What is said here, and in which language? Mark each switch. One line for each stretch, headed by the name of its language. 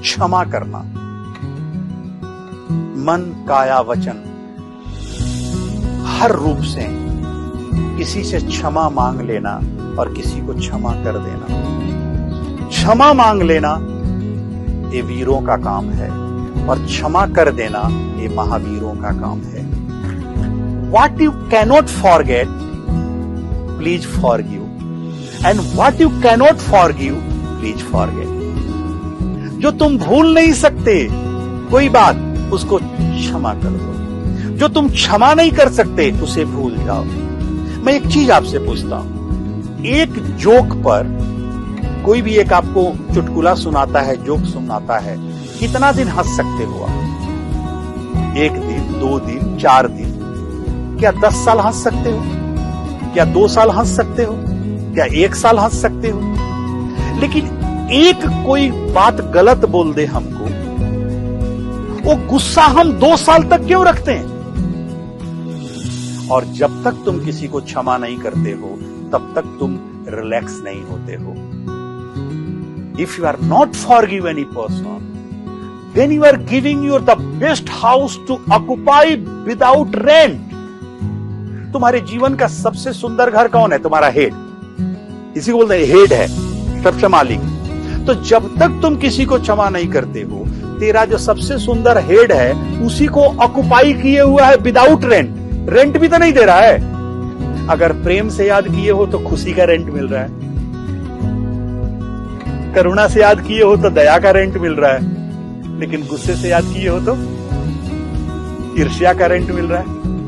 Hindi: क्षमा करना, मन, काया, वचन, हर रूप से किसी से क्षमा मांग लेना और किसी को क्षमा कर देना। क्षमा मांग लेना ये वीरों का काम है और क्षमा कर देना ये महावीरों का काम है।
English: What you cannot forget, please forgive, and what you cannot forgive, please forget.
Hindi: जो तुम भूल नहीं सकते कोई बात, उसको क्षमा कर दो। जो तुम क्षमा नहीं कर सकते उसे भूल जाओ। मैं एक चीज आपसे पूछता हूं, एक जोक पर कोई भी एक आपको चुटकुला सुनाता है, जोक सुनाता है, कितना दिन हंस सकते हो आप? 1 दिन, 2 दिन, 4 दिन? क्या 10 साल हंस सकते हो? क्या 2 साल हंस सकते हो? क्या 1 साल हंस सकते हो? लेकिन एक कोई बात गलत बोल दे हमको, वो गुस्सा हम 2 साल तक क्यों रखते हैं? और जब तक तुम किसी को क्षमा नहीं करते हो तब तक तुम रिलैक्स नहीं होते हो।
English: If you are not forgive any person, then you are giving your the best house to occupy without rent.
Hindi: तुम्हारे जीवन का सबसे सुंदर घर कौन है? तुम्हारा हेड। इसी को बोलते हैं हेड है, सबसे मालिक। तो जब तक तुम किसी को क्षमा नहीं करते हो, तेरा जो सबसे सुंदर हेड है उसी को ऑक्युपाई किए हुआ है
English: Without rent.
Hindi: रेंट भी तो नहीं दे रहा है। अगर प्रेम से याद किए हो तो खुशी का रेंट मिल रहा है, करुणा से याद किए हो तो दया का रेंट मिल रहा है, लेकिन गुस्से से याद किए हो तो ईर्ष्या का रेंट मिल रहा है।